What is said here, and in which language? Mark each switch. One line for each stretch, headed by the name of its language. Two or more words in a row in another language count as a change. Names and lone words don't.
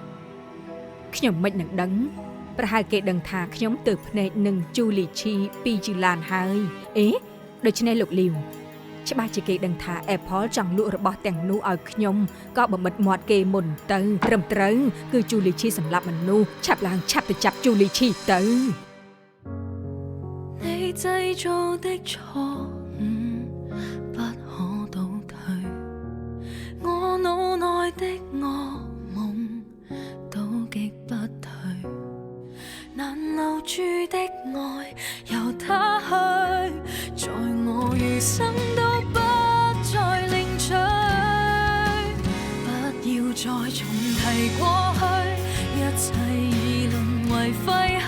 Khmer: ខ្ញុំមិននឹងដឹងប្រហែលគេដឹងថាខ្ញុំទៅភ្នែកនឹង Julie Chi ពីយូឡានហើយអេដូច្នេះលោកលីវច្បាស់ជាគេដឹងថា Apple ចង់លក់របស់ទាំងនោះឲ្យខ្ញុំក៏បំបិតមាត់គេមុនទៅត្រឹមត្រូវគឺ Julie Chi សម្លាប់មនុស្សឆាប់ឡើងឆាប់ទៅចាប់ Julie Chi ទៅ
Cantonese: 你製造的錯誤不可倒退，我腦內的噩夢都擊不退，難留住的愛由他去，在我餘生都不再領取，不要再重提過去，一切已淪為廢墟。